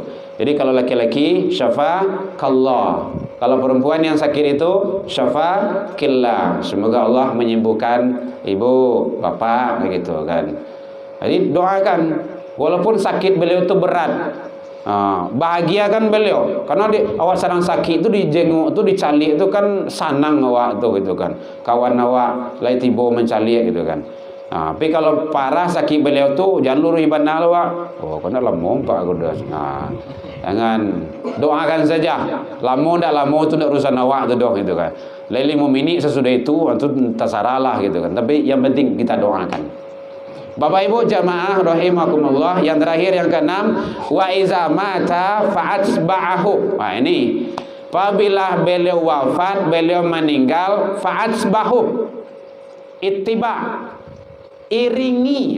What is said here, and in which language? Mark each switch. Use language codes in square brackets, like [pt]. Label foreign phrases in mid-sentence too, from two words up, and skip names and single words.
[id] Jadi kalau laki-laki syafaqallah, kalau perempuan yang sakit itu syafaqillah, semoga Allah menyembuhkan ibu, bapak gitu kan. Jadi doakan, walaupun sakit beliau itu berat, bahagiakan beliau, karena awak sedang sakit itu dijenguk itu dicalik itu kan sanang awak tu gitu kan, [min] kawan awak lai tiba mencalik [id] gitu kan. Tapi kalau parah sakit beliau tu jangan luruh ibadah awak, kena lama pak aku dah. Jangan, doakan saja, [min] lama ndak lama tu ndak urusan awak tu doh [id] gitu kan. Lai 5 minit sesudah itu terserahlah gitu kan, tapi yang penting kita doakan. Bapak Ibu jamaah rahimakumullah, yang terakhir yang keenam, [ar] و إذا مات فاتبعه. [id] Ini apabila beliau wafat, beliau meninggal, fa'atsba'ahu, ittiba, iringi.